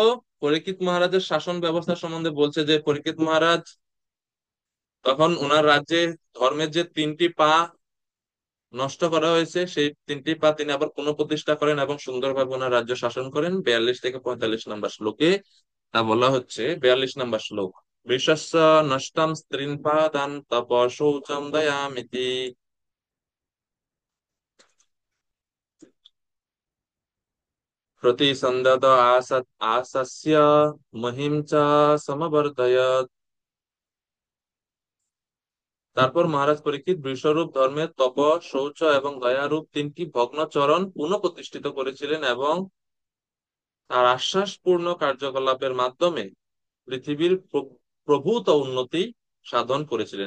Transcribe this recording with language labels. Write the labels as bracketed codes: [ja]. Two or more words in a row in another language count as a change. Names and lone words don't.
[bn] পরীক্ষিত মহারাজের শাসন ব্যবস্থা সম্বন্ধে বলছে যে পরীক্ষিত মহারাজ তখন ওনার রাজ্যে ধর্মের যে 3টি পা নষ্ট করা হয়েছে, সেই 3টি পা তিনি আবার পুনঃপ্রতিষ্ঠা করেন এবং সুন্দরভাবে ওনার রাজ্য শাসন করেন। 42 থেকে 45 নম্বর শ্লোকে তা বলা হচ্ছে। 42 নম্বর শ্লোক: [sa] বৃষস্য নষ্টম স্ত্রীন পাদান তপ শৌচম দয়ামিতি প্রতিসন্দদ আসস্য মহিম চ সমবর্ধয়ৎ। [bn] তারপর মহারাজ পরীক্ষিত বৃষরূপ ধর্মের তপ, শৌচ এবং দয়ারূপ 3টি ভগ্ন চরণ পুনঃ প্রতিষ্ঠিত করেছিলেন এবং তার আশ্বাসপূর্ণ কার্যকলাপের মাধ্যমে পৃথিবীর প্রভূত উন্নতি সাধন করেছিলেন।